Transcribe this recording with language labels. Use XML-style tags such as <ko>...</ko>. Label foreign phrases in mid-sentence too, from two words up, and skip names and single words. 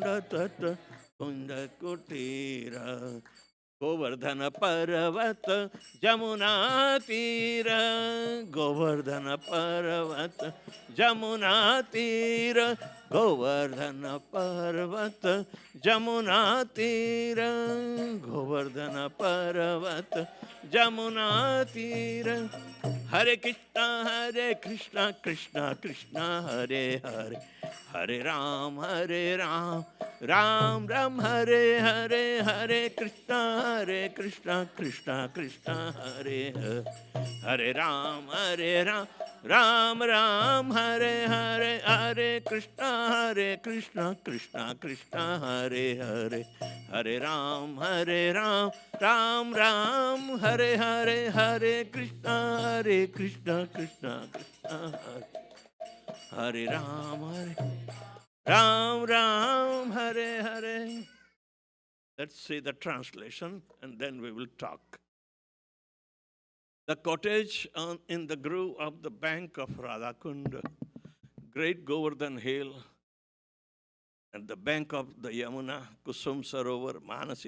<hi>तट कुंज कुटीर गोवर्धन पर्वत जमुना तीर गोवर्धन पर्वत जमुना तीर गोवर्धन पर्वत जमुना तीर गोवर्धन पर्वत जमुना तीर हरे कृष्णा कृष्णा कृष्णा हरे हरे हरे राम राम राम हरे हरे हरे कृष्णा कृष्णा कृष्णा हरे हरे राम राम राम हरे हरे हरे कृष्णा कृष्णा कृष्णा हरे हरे हरे राम राम राम हरे हरे हरे कृष्णा कृष्णा कृष्णा हरे राम राम हरे हरे.</hi> <en>Let's see the translation and then we will talk. The cottage in the grove of the bank of Radha Kunda, great Govardhan Hill, at the bank of the Yamuna, Kusum Sarovar, Manasi</en>